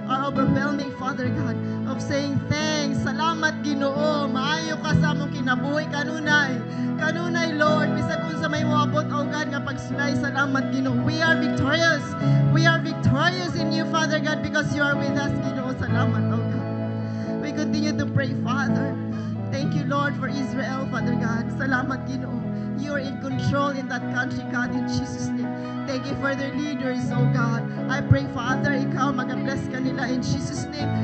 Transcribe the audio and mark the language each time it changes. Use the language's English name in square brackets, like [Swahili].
[English] overwhelming, Father God, of saying thanks. [Cebuano] Salamat, Ginoo. Maayo ka sa among kinabuhi kanunay. Kanunay, Lord. Bisag unsa may moabot, oh God, nga pagsulay. Salamat, Ginoo. [English] We are victorious. We are victorious in you, Father God, because you are with us, Ginoo. [Cebuano] Salamat, [English] oh God. We continue to pray, Father. Thank you, Lord, for Israel, Father God. [Cebuano] Salamat, Ginoo. [English] You are in control in that country, God, in Jesus' name. Thank you for their leaders, oh God. I pray, Father, [Cebuano] ikaw mag-bless ka nila [English] in Jesus' name.